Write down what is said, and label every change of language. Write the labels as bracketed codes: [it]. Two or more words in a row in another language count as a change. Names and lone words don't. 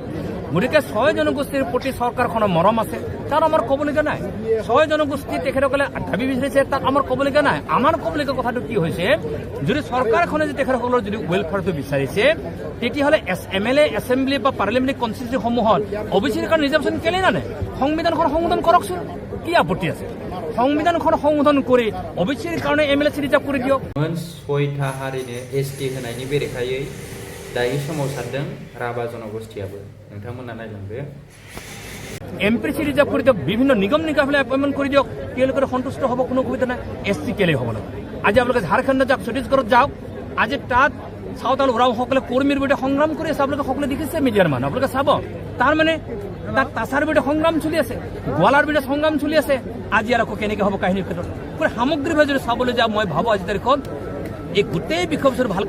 [as] গতিকে 6 জনগোষ্ঠীৰ প্ৰতি চৰকাৰখনৰ মৰম আছে তাত আমাৰ ক'বলগীয়া নাই 6 জনগোষ্ঠী তেখেতসকলে দাবী বিচাৰিছে তাত আমাৰ ক'বলগীয়া নাই আমাৰ ক'বলগীয়া কথাটো কি হৈছে যদি চৰকাৰখনে যদি তেখেতসকলৰ যদি ৱেলফেয়াৰটো বিচাৰিছে তেতিয়াহ'লে MLA এছেম্বলি বা [en] parliamentary constituencies [as] অবিচিৰ কাৰণে ৰিজাৰ্ভেশ্যন কেলে নানে সংবিধানখন সংশোধন কৰকচোন কি আপত্তি আছে সংবিধানখন সংশোধন কৰি অবিচিৰ কাৰণে MLA ৰিজাৰ্ভ কৰি দিয়ক [brx] 6টা हारिनो ST होनायनि बेरेखायै दायो सोमावसारदों राभा जनगोष्ठीयाबो नोंथांमोना नायलांदो [as] MPC ৰিজাৰ্ভ কৰি দিয়ক বিভিন্ন নিগম নিকামলৈ এপইণ্টমেণ্ট কৰি দিয়ক তেওঁলোকে সন্তুষ্ট হ'ব কোনো অসুবিধা নাই ST কেলে হ'ব লাগে আজি আপোনালোকে ঝাৰখণ্ড যাওক ছত্তীশগড়ত যাওক আজি তাত চাওতাল ওৰাওসকলে কৰ্মীৰ বিৰুদ্ধে সংগ্ৰাম কৰি আছে আপোনালোকে সকলোৱে দেখিছে মিডিয়াৰ মানুহ আপোনালোকে চাব তাৰ মানে তাত তাছাৰ বিৰুদ্ধে সংগ্ৰাম চলি আছে গোৱালাৰ বিৰুদ্ধে সংগ্ৰাম চলি আছে আজি আৰু কেনেকৈ হ'ব কাহিনীৰ ক্ষেত্ৰত পুৰা সামগ্ৰিকভাৱে যদি চাবলৈ যাওঁ মই ভাবোঁ আজি তাৰিখত এই গোটেই বিষয়বস্তুটো ভালকৈ